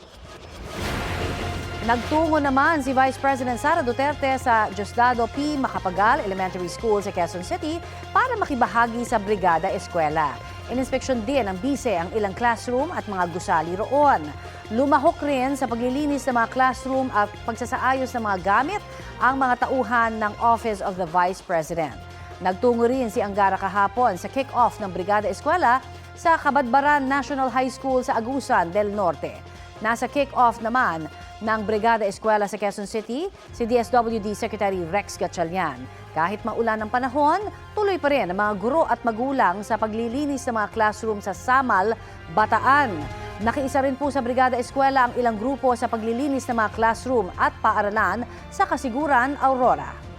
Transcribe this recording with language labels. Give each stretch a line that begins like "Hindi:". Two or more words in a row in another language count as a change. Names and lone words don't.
Filipino: Nagtungo naman si Vice President Sara Duterte sa Diosdado P. Macapagal Elementary School sa Quezon City para makibahagi sa Brigada Eskwela. Ininspeksyon din ng bise ang ilang classroom at mga gusali roon. Lumahok rin sa paglilinis ng mga classroom at pagsasaayos ng mga gamit ang mga tauhan ng Office of the Vice President. Nagtungo rin si Angara kahapon sa kick-off ng Brigada Eskwela sa Kabadbaran National High School sa Agusan del Norte. Nasa kick-off naman ng Brigada Eskwela sa Quezon City, si DSWD Secretary Rex Gatchalian. Kahit maulan ng panahon, tuloy pa rin ang mga guro at magulang sa paglilinis ng mga classroom sa Samal, Bataan. Nakiisa rin po sa Brigada Eskwela ang ilang grupo sa paglilinis ng mga classroom at paaralan sa Kasiguran, Aurora.